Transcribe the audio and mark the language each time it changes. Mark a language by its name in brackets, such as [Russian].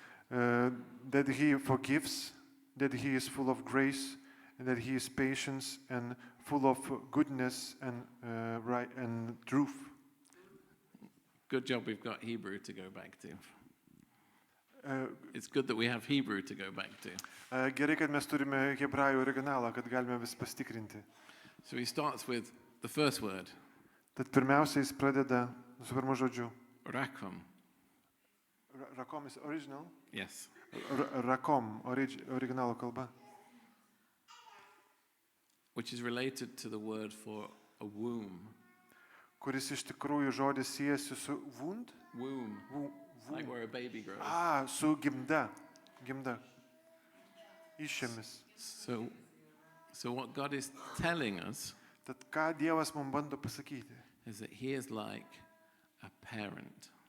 [English] That he forgives, that he is full of grace, and that he is patient and full of goodness and right and truth. Good job we've got Hebrew to go back to. It's good that we have Hebrew to go back to. [Lithuanian] Gerai, kad mes turime hebrajų originalą, kad galime vis pasitikrinti. [English] So he starts with the first word, [Lithuanian] Tad pirmiausia, jis pradeda su pirmu žodžiu. [English] rakom. Rakom is original? Yes. [Lithuanian] Rakom, originalo kalba. [English] Which is related to the word for a womb. [Lithuanian] Kuris iš tikrųjų žodis siejasi su wund? [English] Womb. Like where a baby grows. [Lithuanian] Su gimda. Gimda. Išėmis. [English] So what God is telling us [Lithuanian] Tad ką Dievas mums bando pasakyti? [English] is that He is like a parent